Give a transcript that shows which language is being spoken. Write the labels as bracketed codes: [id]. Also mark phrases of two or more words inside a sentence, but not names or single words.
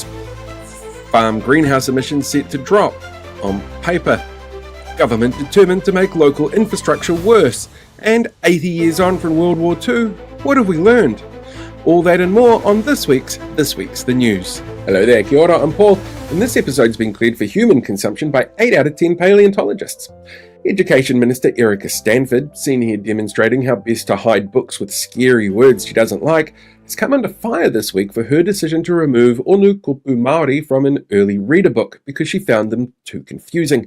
[en] Farm greenhouse emissions set to drop on paper. Government determined to make local infrastructure worse. And 80 years on from World War II, what have we learned? All that and more on this week's The News. Hello there, [mi] kia ora, [en] I'm Paul, and this episode's been cleared for human consumption by 8 out of 10 paleontologists. Education Minister Erica Stanford, seen here demonstrating how best to hide books with scary words she doesn't like, has come under fire this week for her decision to remove [mi] Onu Kupu Māori [en] from an early reader book because she found them too confusing.